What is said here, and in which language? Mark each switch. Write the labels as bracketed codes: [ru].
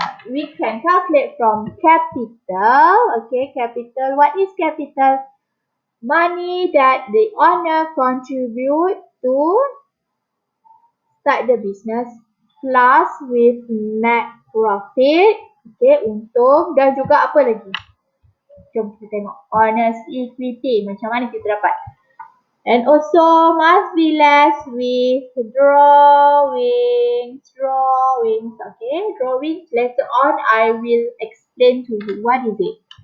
[en] We can calculate from capital. Okay, capital. What is capital? Money that the owner contribute to start the business plus with net profit. [ms] Okay, untung dan juga apa lagi? Jom kita tengok [en] owner's equity. [ms] Macam mana kita dapat? [en] And also must be less with drawings. Okay, drawings later on I will explain to you what is it.